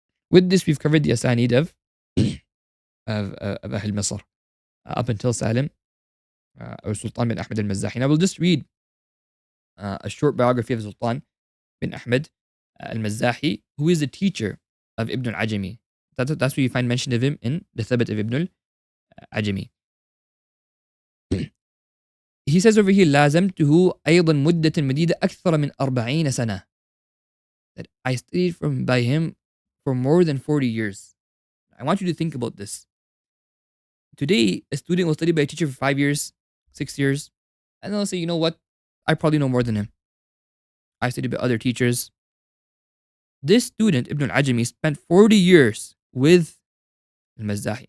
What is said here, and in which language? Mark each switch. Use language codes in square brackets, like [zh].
[en] With this, we've covered the asanid of Ahl Misr up until Salim or Sultan bin Ahmad al-Mazzahi. And I will just read a short biography of Sultan bin Ahmad al-Mazzahi, who is a teacher of Ibn al-Ajami. That's where you find mention of him in the Thabat of Ibn al-Ajami. He says over here, [ar] لازمته أيضا مدة مديدة أكثر من 40 سنة. [en] That I studied by him for more than 40 years. I want you to think about this. Today, a student will study by a teacher for 5 years, 6 years, and they'll say, you know what? I probably know more than him. I studied by other teachers. This student, Ibn al-Ajami, spent 40 years with al-Mazzahi.